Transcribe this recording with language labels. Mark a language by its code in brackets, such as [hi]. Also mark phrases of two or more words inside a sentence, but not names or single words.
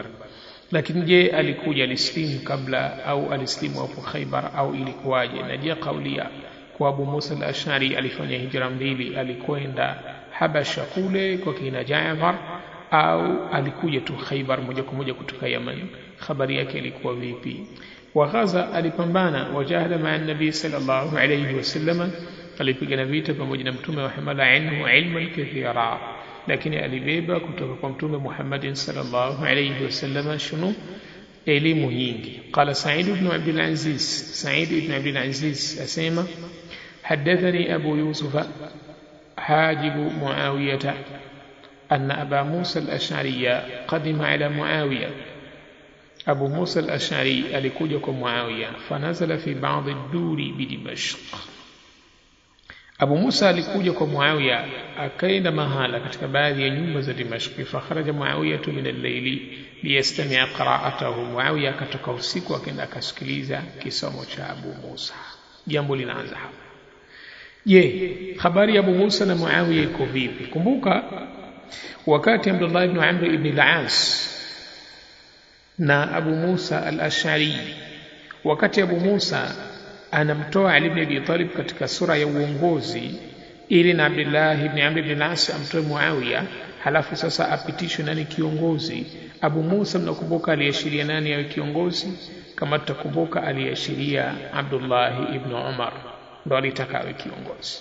[sw] Lakini je, alikuja alislimu kabla au alislimu hapo Khaybar au ilikuwaje? Na je, kaulia kwa Abu Musa al-Ash'ari alifanya hijra mbili, alikwenda Habasha kule kwa kina Jaafar, au alikuja tu Khaybar moja kwa moja kutoka Yemen? Habari yake ilikuwa vipi? [ar] وغزا, [sw] alipambana, [ar] وجاهد مع النبي صلى الله عليه وسلم, [sw] alipigana vita pamoja na Mtume [ar] وحمل عنه علما كثيرا, [sw] lakini alibeba kutoka kwa Mtume Muhammad [ar] صلى الله عليه وسلم [sw] shunu, elimu nyingi. [ar] قال سعيد بن عبد العزيز, Sa'id ibn Abdul Aziz asema, حدثني أبو يوسف حاجب معاوية أن أبا موسى الأشعري قدم على معاوية. أبو موسى الأشعري alikuja معاوية فنزل في بعض الدور بدمشق. [sw] Abu Musa alikuja معاوية akaenda mahala katika baadhi ya nyumba za Dimashq. [ar] فخرج معاوية من الليل ليستمع قراءته, [sw] Muawiyah akatoka usiku akaenda akasikiliza kisomo cha Abu Musa. Jambo linaanza hapa. Je, habari ya Abu Musa na Muawiyah iko vipi? Kumbuka wakati Abdullah ibn Amr ibn al-As na Abu Musa al-Ash'ari, wakati Abu Musa anamtoa Ali ibn Abi Talib katika sura ya uongozi ili na Abdullah ibn Amr ibn al-As amtoe Muawiya, halafu sasa apitishwe nani kiongozi. Abu Musa, mnakumbuka aliashiria nani awe kiongozi? Kama tutakumbuka, aliashiria Abdullah ibn Umar, ndo alitaka awe kiongozi.